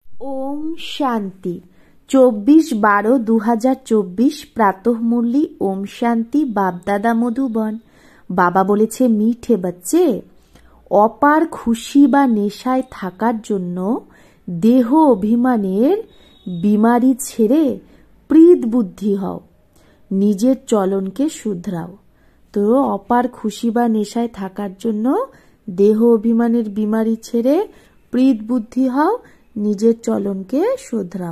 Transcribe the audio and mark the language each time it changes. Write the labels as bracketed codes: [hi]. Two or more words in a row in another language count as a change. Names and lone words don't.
[hi] ओम शांति 24/12/2024 प्रातः मुरली ओम शांति बापदादा मधुबन। [bn] বাবা বলেছে, [hi] मीठे बच्चे, [bn] অপার খুশি বা নেশায় থাকার জন্য দেহ অভিমানের বিমারি ছেড়ে প্রীত বুদ্ধি হও, নিজের চলনকে শুধরাও। তো অপার খুশি বা নেশায় থাকার জন্য দেহ অভিমানের বিমারি ছেড়ে প্রীত বুদ্ধি হও, নিজের চলনকে শুধরাও।